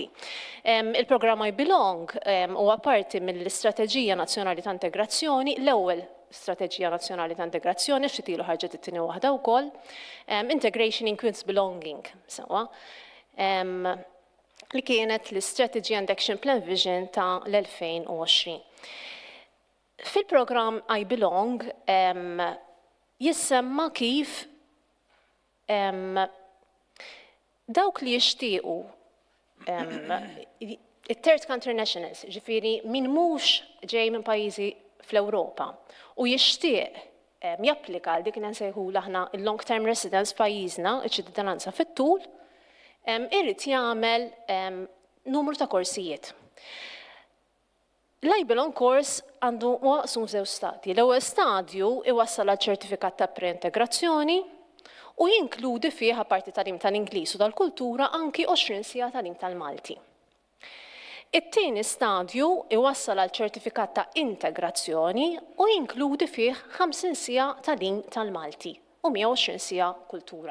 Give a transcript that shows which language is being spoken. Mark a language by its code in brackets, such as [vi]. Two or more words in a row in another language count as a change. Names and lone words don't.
[mt] Il-programm I Belong huwa parti mill-Istrateġija Nazzjonali ta' Integrazzjoni, l-ewwel Strateġija Nazzjonali ta' Integrazzjoni, x'tilu ħarġet it-tieni waħda wkoll, Integration Includes Belonging, sewa, li kienet l- [en] Strategy and Action Plan Vision [mt] ta' l-2020. Fil-programm I Belong jissemma kif dawk li jixtiequ it- [en] third country nationals, [mt] ġifieri min mhux ġej minn pajjiżi fl-Ewropa u jixtieq japplika għal dik nsejħula aħna il- [en] long term residence [mt] pajjiżna, iċ-ċittadinanza fit-tul, irid jagħmel numru ta' korsijiet. L-I Belong course għandu maqsum f'żewġ stadji. L-ewwel stadju iwassal għal ċertifikat ta' preintegrazzjoni u jinkludi fih apparti tagħlim tal-Ingliż u tal-kultura anki 20 siegħa tagħlim tal-Malti. It-tieni stadju iwassal għal ċertifikat ta' integrazzjoni u jinkludi fih 50 siegħa tagħlim tal-Malti u 120 siegħa kultura.